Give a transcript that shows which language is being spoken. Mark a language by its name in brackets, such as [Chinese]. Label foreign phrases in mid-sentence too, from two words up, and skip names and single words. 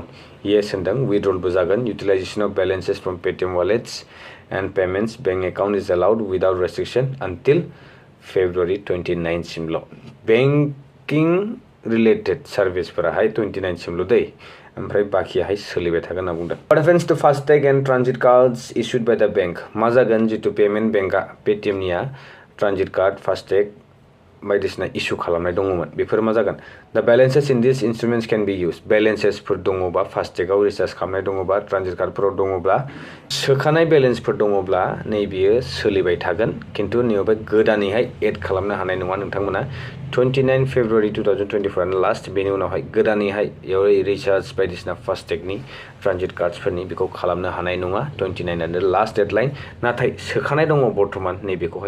[English] Yes होनदों withdrawal बो जागोन utilization of balances from PAYTM wallets and payments bank account is allowed without restriction until February 29 सिमल' banking related [Bodo] सर्भिसफोराहाय 29 सिमल' दै ओमफ्राय बाकियाहाय सोलिबाय थागोन होनना बुंदों [English] What happens to फास्टेग and transit cards issued by the bank? [Bodo] मा जागोन जितु पेमेन्ट बेंकआ PAYTM निया transit card फास्टेग बायदिसिना इशु खालामनाय दङमोन बेफोर मा जागोन [English] The balances in these instruments can be used [Bodo] balances फोर दङबा फास्टेगाव रिचार्ज खालामनाय दङबा ट्रान्जिट कार्डफोराव दङब्ला सोखानाय बेलेन्सफोर दङब्ला नैबेयो सोलिबाय थागोन किन्तु नैबे गोदानैहाय एड खालामनो हानाय नङा नोंथांमोना 29 February 2024 आनो लास्ट बेनि उनावहाय गोदानैहाय रिचार्ज बायदिसिना फास्टेगनि ट्रान्जिट कार्डफोरनि बेखौ खालामनो हानाय नङा 29 आनो लास्ट डेडलाइन नाथाय सोखानाय दङ बर्तमान नैबेखौहाय